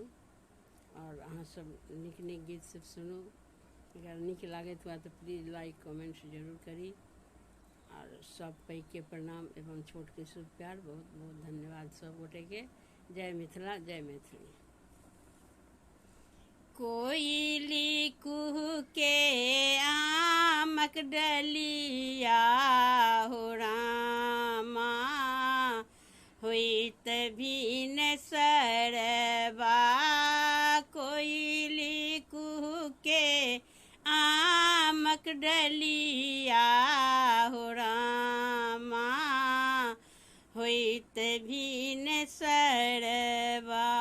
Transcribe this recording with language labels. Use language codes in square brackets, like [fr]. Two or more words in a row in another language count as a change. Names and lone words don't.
[mai] और अहाँ सब नीक नीक गीत सब सुनू। अगर नीक लागत हुआ तो [en] please like comments [mai] जरूर करी। और सब पैघ के प्रणाम एवं छोट के शुभ प्यार। बहुत बहुत धन्यवाद सब गोटे के। जय मिथिला, जय मैथिली। कोयली कुहू के आमक डलिया हो रामा, होइत भीन सरबा। कोयली कुहू के आमक डलिया हो रामा, होइत भीन सरबा।